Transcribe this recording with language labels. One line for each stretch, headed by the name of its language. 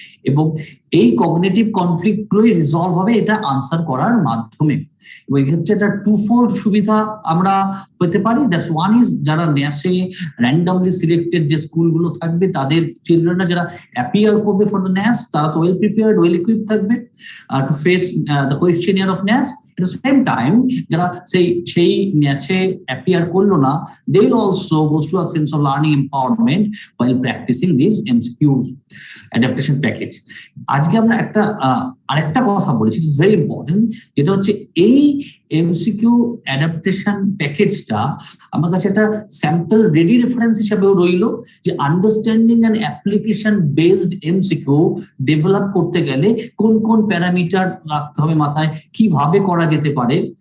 Bangla: এবং এই cognitive conflict গুলোই রিজলভ হবে এটা আনসার করার মাধ্যমে। এবং এক্ষেত্রে একটা টুফোল্ড সুবিধা আমরা পেতে পারি। দ্যাটস ওয়ান ইজ, যারা ন্যাসে র্যান্ডমলি সিলেক্টেড যে স্কুলগুলো থাকবে, তাদের চিলড্রেনরা যারা অ্যাপিয়ার করবে ফর দ্য ন্যাস, তারা তো ওয়েল প্রিপেয়ার্ড, ওয়েল ইকুইপড থাকবে
English: To face the questionnaire of NAS. At the same time,
Bangla: যারা সেই ন্যাসে অ্যাপিয়ার করলো না,
English: they will also go through a sense of learning empowerment while practicing these MCQs adaptation package.
Bangla: আজকে আমরা আরেকটা কথা বলেছি,
English: it is very important,
Bangla: যেটা হচ্ছে এই এমসিকিউ অ্যাডাপ্টেশন প্যাকেজটা আমার কাছে একটা স্যাম্পল রেডি রেফারেন্স হিসাবেও রইলো, যে understanding and application based MCQ develop করতে গেলে কোন কোন প্যারামিটার রাখতে হবে মাথায়, কিভাবে করা যেতে পারে।